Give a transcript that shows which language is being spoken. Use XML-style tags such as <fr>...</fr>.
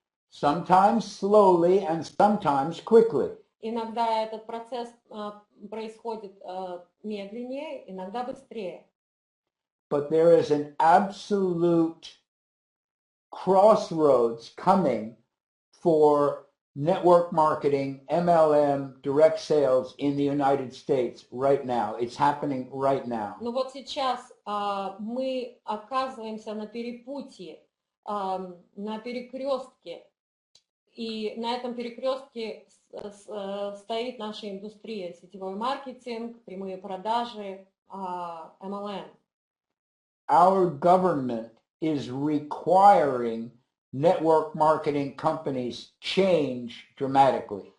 <en>Sometimes slowly and sometimes quickly.</en> <ru>Иногда этот процесс происходит медленнее, иногда быстрее.</ru> <en>But there is an absolute crossroads coming for network marketing, MLM, direct sales in the United States right now. It's happening right now.</en> <ru>Но вот сейчас мы оказываемся на перепутье, на перекрестке, и на этом перекрестке стоит наша индустрия, сетевой маркетинг, прямые продажи, MLM.</ru> <en>Our government is requiring network marketing companies change dramatically.</en>